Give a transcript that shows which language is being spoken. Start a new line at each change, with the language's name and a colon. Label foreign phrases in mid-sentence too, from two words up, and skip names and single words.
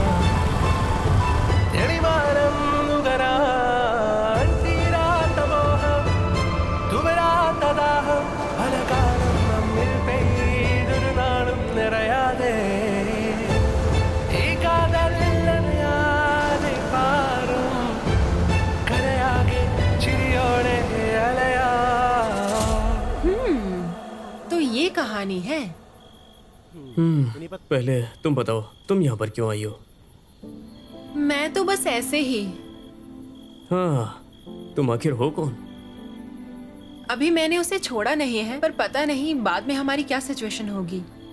Malayalam: തെളിമാനം നുകരാൻ തീരാത്ത മോഹം തുവരാത്ത ദാഹം പലകാലം നമ്മിൽ പെയ്തൊരു നാളും നിറയാതെ ഈ കാതൽ നനയാതെ പാറും കരയാകെ ചിരിയോടെ അലയാ
Hindi: तो ये कहानी है। पहले तुम बताओ, तुम यहाँ पर क्यों आई हो? मैं तो बस ऐसे ही। हाँ, तुम आखिर हो कौन? अभी मैंने उसे छोड़ा नहीं है, पर पता नहीं बाद में हमारी क्या सिचुएशन होगी।